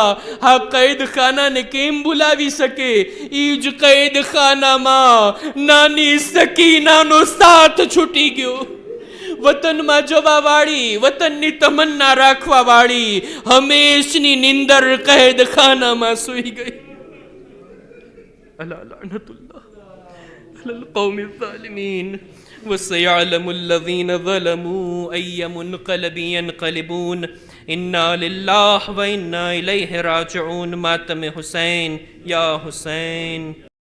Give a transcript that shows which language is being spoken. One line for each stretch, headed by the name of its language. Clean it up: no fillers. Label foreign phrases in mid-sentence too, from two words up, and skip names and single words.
Gujarati: હા, કૈદખાનાને કેમ ભૂલાવી શકે? ઈ જ કૈદખાનામાં નાની સકીનાનો સાથ છૂટી ગયો. વતનમાં જવા વાળી, વતનની તમન્ના રાખવા વાળી હંમેશની નિંદર કૈદખાનામાં સૂઈ ગઈ.
Arabic: ألا لعنة الله على القوم الظالمين. وسيعلم الذين ظلموا أي منقلب ينقلبون. إنا لله وإنا إليه راجعون. ماتم حسين يا حسين.